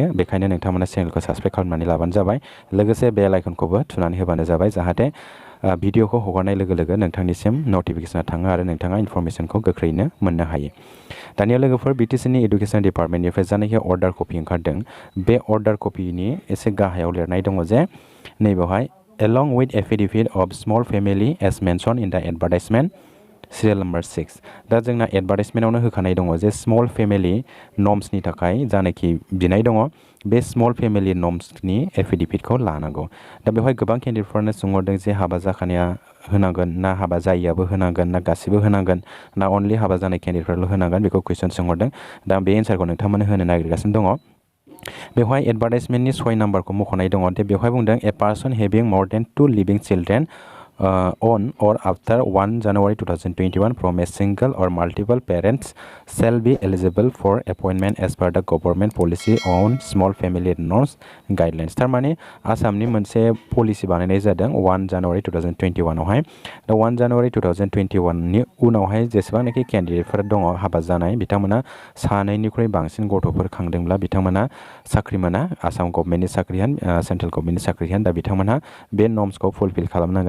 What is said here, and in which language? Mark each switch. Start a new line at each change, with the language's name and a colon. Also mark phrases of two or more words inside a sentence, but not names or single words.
Bodo: बेखायनो नोंथांमोना चेनेलखौ साबस्क्राइब खालामनानै लाबानो जाबाय। लोगोसे
English: bell iconखौबो
Bodo: थुनानै होबानो जाबाय जाहाथे भिडिअखौ हगारनाय लोगो लोगो नोंथांनिसिम नटिफिकेसना थाङो आरो नोंथाङा इनफरमेसनखौ गोख्रैनो मोननो हायो। दानिया लोगोफोर BTCनि एडुकेशन डिपार्टमेन्टनिफ्राय जानाखि अर्डार कपि ओंखारदों बे अर्डार कपिनि एसे गाहायाव लिरनाय दङ जे नैबेवहाय
English: along with affidavit of small family as mentioned in the advertisement
Bodo: सिरियाल नाम्बार 6। दा जोंना एडभार्टाइजमेन्टआवनो होखानाय दङ जे
English: small family
Bodo: नर्म्सनि थाखाय जानाखि बिनाय दङ बे
English: small family
Bodo: नर्म्सनि एफिडेविटखौ लानांगौ। दा बेवहाय गोबां केन्डिडेटफोरानो सोंहरदों जे हाबा जाखानाया होनांगोन ना हाबा जायियाबो होनांगोन ना गासिबो होनांगोन ना अनलि हाबा जानाय केन्डिडेटफोरल' होनांगोन बेखौ कुइसन सोंहरदों। दा बे एन्सारखौ नोंथांमोननो होनो नागिरगासिनो दङ। बेवहाय एडभार्टाइजमेन्टनि 6 नाम्बारखौ मख'नाय दङ। दे बेवहाय बुंदों
English: a person having more than 2 living children on or after 1 January 2021 from a single or multiple parents shall be eligible for appointment as per the government policy on small family norms guidelines।
Bodo: थारमाने आसामनि मोनसे पलिसि बानायनाय जादों 1 जानुवारि 2021 आवहाय। दा 1 जानुवारि 2021 नि उनावहाय जेसेबांनाखि केन्डिडेटफोर दङ हाबा जानाय बिथांमोना सानैनिख्रुइ बांसिन गथ'फोर खांदोंब्ला बिथांमोना साख्रि मोना। आसाम गभर्नमेन्टनि साख्रि होन
English: central governmentनि
Bodo: साख्रि होन दा बिथांमोनहा बे नर्म्सखौ फुलफिल खालामनांगोन।